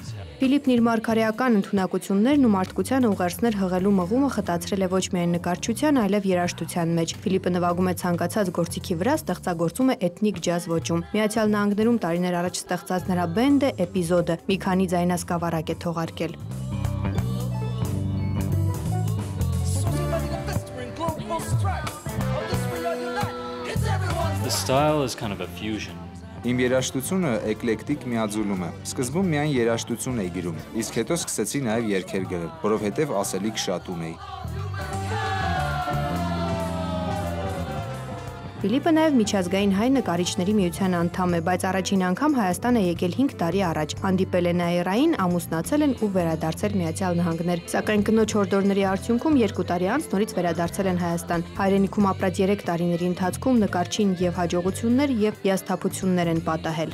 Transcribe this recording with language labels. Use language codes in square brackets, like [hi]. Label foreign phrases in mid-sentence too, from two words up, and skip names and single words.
[hy] Ֆիլիպն իր մարգարեական ընդունակություններն ու մարդկության ուղերձներ հղելու մղումը խտացրել է ոչ միայն նկարչության, այլև երաժշտության մեջ։ Ֆիլիպը նվագում է ցանկացած գործիքի վրա, ստեղծագործում է էթնիկ ջազ ոճում։ Միացյալ Նահանգներում տարիներ առաջ ստեղծած նրա բենդը Էպիզոդը մի քանի ձայնասկավառակ է թողարկել։ [en] The style is kind of a fusion. [hy] Իմ երաժշտությունը էկլեկտիկ միաձուլում է։ Սկզբում միայն երաժշտություն էի գրում, իսկ հետո սկսեցի նաև երգեր գրել, որովհետև ասելիք շատ ունեի։ Ֆիլիպը նաև միջազգային հայ նկարիչների միության անդամ է, բայց առաջին անգամ Հայաստան է եկել 5 տարի առաջ։ Հանդիպել է Նաիրային, ամուսնացել են ու վերադարձել Միացյալ Նահանգներ։ Սակայն կնոջ հորդորների արդյունքում 2 տարի անց նորից վերադարձել են Հայաստան։ Հայրենիքում ապրած 3 տարիների ընթացքում նկարչին եւ հաջողություններ եւ հիասթափություններ են պատահել։